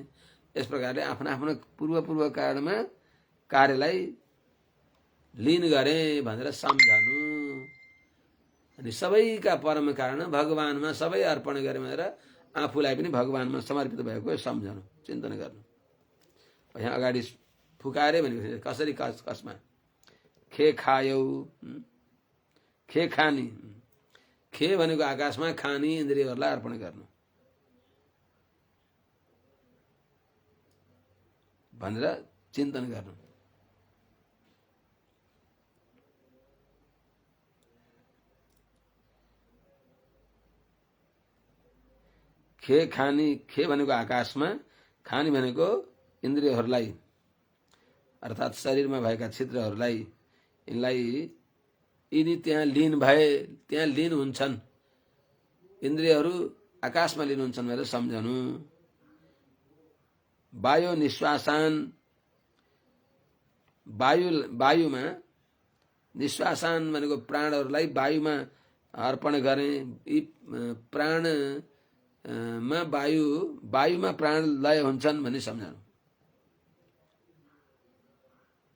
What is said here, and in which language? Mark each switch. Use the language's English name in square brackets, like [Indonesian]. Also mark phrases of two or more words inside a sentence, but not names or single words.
[Nepali] यस प्रकारले आफ्ना आफ्ना पूर्व कारणमा कार्यलाई लीन गरे भनेर सम्झनु, अनि सबैका परम कारण भगवानमा सबै अर्पण गरे भनेर आफूलाई पनि भगवानमा समर्पित भएको सम्झनु, चिन्तन गर्नु। यहाँ अगाडि फुकारे भनेको कसरी कसमा खे खायौ, [Sanskrit] खे खानी, [Nepali] खे भनेको आकाशमा, खानी इन्द्रियहरूलाई अर्पण गर्नु भनेर चिन्तन गर्नु। [Sanskrit] खे खानी, [Nepali] खे भनेको आकाशमा, खानी भनेको इन्द्रियहरूलाई अर्थात् शरीरमा भएका छिद्रहरूलाई, यिनलाई यिनी त्यहाँ लीन भए, त्यहाँ लीन हुन्छन्, इन्द्रियहरू आकाशमा लीन हुन्छन् भनेर सम्झनु। [Sanskrit] वायु निश्वासान, [Nepali] वायुमा निश्वासान भनेको प्राणहरूलाई वायुमा अर्पण गरे, यी प्राणमा वायुमा प्राण लय हुन्छन् भन्ने सम्झनु।